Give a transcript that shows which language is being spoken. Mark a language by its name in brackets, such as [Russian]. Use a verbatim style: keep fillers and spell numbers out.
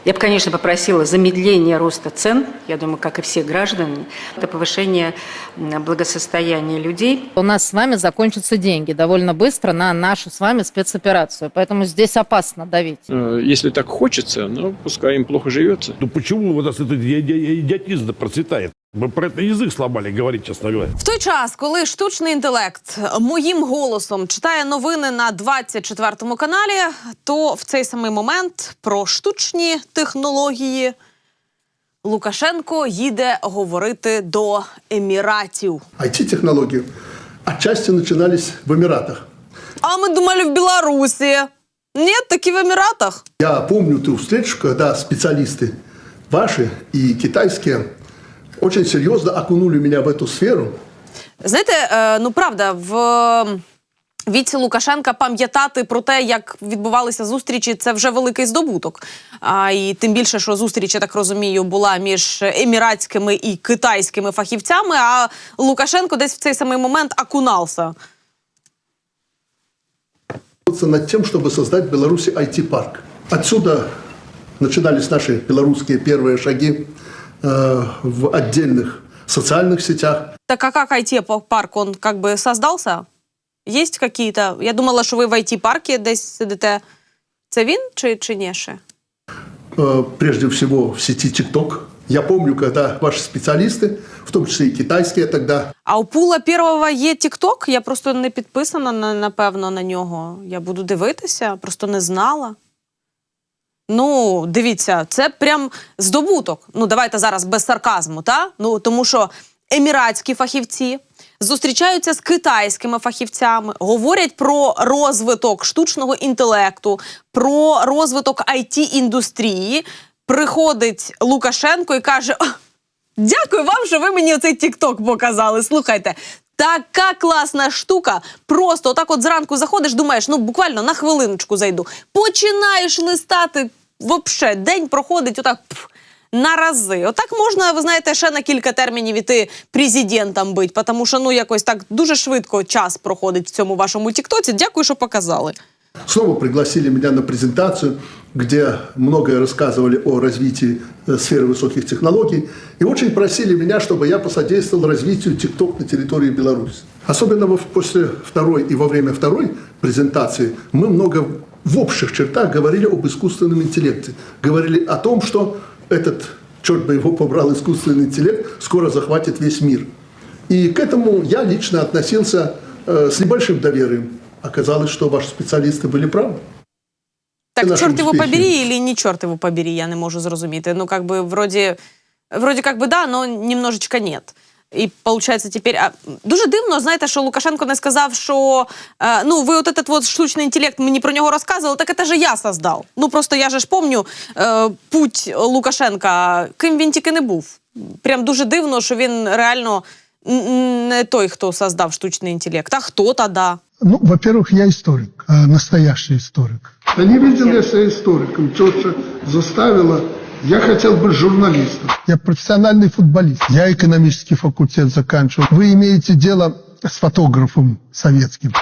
[Russian] Я бы, конечно, попросила замедление роста цен, я думаю, как и все граждане. Это повышение благосостояния людей. У нас с вами закончатся деньги довольно быстро на нашу с вами спецоперацию, поэтому здесь опасно давить. Если так хочется, ну, пускай им плохо живется. Ну почему у нас этот идиотизм процветает? [Ukrainian] Ми про це [Russian] язик сломали, говорить, чесно говоря. [Ukrainian] В той час, коли штучний інтелект моїм голосом читає новини на двадцять четвертому каналі, то в цей самий момент про штучні технології Лукашенко їде говорити до Еміратів. ай ти-технології отчасти починалися в Еміратах. А ми думали в Білорусі. Ні, таки в Еміратах. [Russian] Я помню ту встречу, [Ukrainian] коли спеціалісти ваші і китайські [Russian] очень серьезно окунули меня в эту сферу. [Ukrainian] Знаєте, ну правда, в віці Лукашенка пам'ятати про те, як відбувалися зустрічі, це вже великий здобуток. А і тим більше, що зустріч, я так розумію, була між еміратськими і китайськими фахівцями, а Лукашенко десь в цей самий момент окунався. [Russian] Над тем, чтобы создать в Беларуси ай ти-парк. Отсюда начинались наши белорусские первые шаги в отдельных социальных сетях. Так а как ай ти-парк, он как бы создался? Есть какие-то? Я думала, что вы в ай ти-парке десь сидите. [Ukrainian] Це він чи, чи не ще? [Russian] Прежде всего в сети TikTok. Я помню, когда ваши специалисты, в том числе и китайские тогда... [Ukrainian] А у Пула Первого є TikTok? Я просто не підписана, напевно, на нього. Я буду дивитися, просто не знала. Ну, дивіться, це прям здобуток. Ну, давайте зараз без сарказму, та? Ну, тому що еміратські фахівці зустрічаються з китайськими фахівцями, говорять про розвиток штучного інтелекту, про розвиток ай ти-індустрії. Приходить Лукашенко і каже: дякую вам, що ви мені оцей TikTok показали, слухайте. Така класна штука. Просто отак от зранку заходиш, думаєш, ну буквально на хвилиночку зайду. Починаєш листати, вообще день проходить отак пф, на рази. Отак можна, ви знаєте, ще на кілька термінів іти президентом бить, тому що, ну, якось так дуже швидко час проходить в цьому вашому тіктоці. Дякую, що показали. [Russian] Снова пригласили меня на презентацию, где многое рассказывали о развитии сферы высоких технологий. И очень просили меня, чтобы я посодействовал развитию TikTok на территории Беларуси. Особенно после второй и во время второй презентации мы много в общих чертах говорили об искусственном интеллекте. Говорили о том, что этот, черт бы его побрал, искусственный интеллект скоро захватит весь мир. И к этому я лично относился э, с небольшим доверием. Оказалось, что ваши специалисты были правы. Так, чорт его побери или не чорт его побери, [Ukrainian] я не можу зрозуміти. [Russian] Ну, как бы, вроде, вроде как бы да, но немножечко нет. І, получается, теперь... [Ukrainian] А, дуже дивно, знаєте, що Лукашенко не сказав, що, е, [Russian] ну, ви от этот вот [Ukrainian] штучний інтелект, мені про нього розказували, так це же я создав. Ну, просто я же ж помню е, путь Лукашенка, ким він тільки не був. Прям дуже дивно, що він реально не той, хто создав штучний інтелект, а хто тоді. [Russian] Ну, во-первых, я историк, настоящий историк. Да не видел я себя историком. Тётя заставила. Я хотел быть журналистом. Я профессиональный футболист. Я экономический факультет заканчивал. Вы имеете дело с фотографом советским.